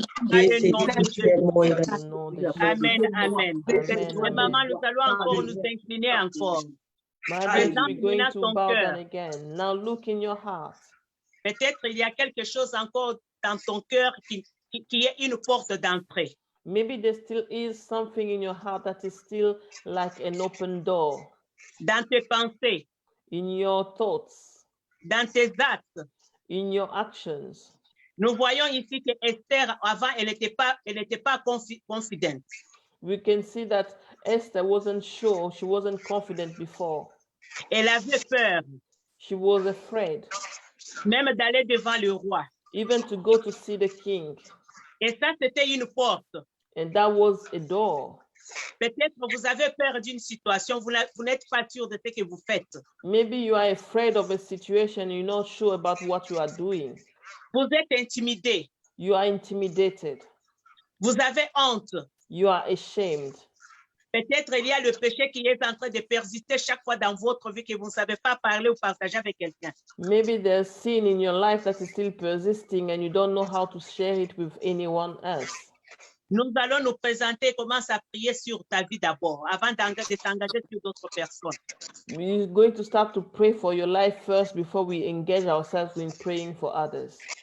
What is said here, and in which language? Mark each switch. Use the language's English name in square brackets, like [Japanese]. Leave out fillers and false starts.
[French] Dans le nom de Jésus. Amen, amen. Et maman, nous allons encore nous incliner encore. [English] Mother, we're going [French] Présente [English] to [French] ton [English] bow [French] cœur. [English] down again. Now look in your heart. [French] Peut-être il y a quelque chose encore dans ton cœur qui est une porte d'entrée. [English] Maybe there still is something in your heart that is still like an open door. [French] Dans tes pensées, [English] In your thoughts, [French] dans tes actes. [English] in your actions. [French] Nous voyons ici que Esther, avant, elle n'était pas confidente. [English] We can see that Esther wasn't sure, she wasn't confident before. [French] Elle avait peur, [English] She was afraid, [French] même d'aller devant le roi. [English] even to go to see the king. [French] Et ça, c'était une porte. [English] And that was a door. [French] Peut-être que vous avez peur d'une situation, vous n'êtes pas sûr de ce que vous faites. [English] Maybe you are afraid of a situation, you're not sure about what you are doing. [French] Vous êtes intimidé, [English] You are intimidated. [French] vous avez honte. [English] You are ashamed. [French] Peut-être il y a le péché qui est en train de persister chaque fois dans votre vie que vous ne savez pas parler ou partager avec quelqu'un. [English] Maybe there's sin in your life that is still persisting and you don't know how to share it with anyone else. [French] Nous allons nous présenter, commence à prier sur ta vie d'abord, avant de t'engager sur d'autres personnes. [English] We're going to start to pray for your life first before we engage ourselves in praying for others.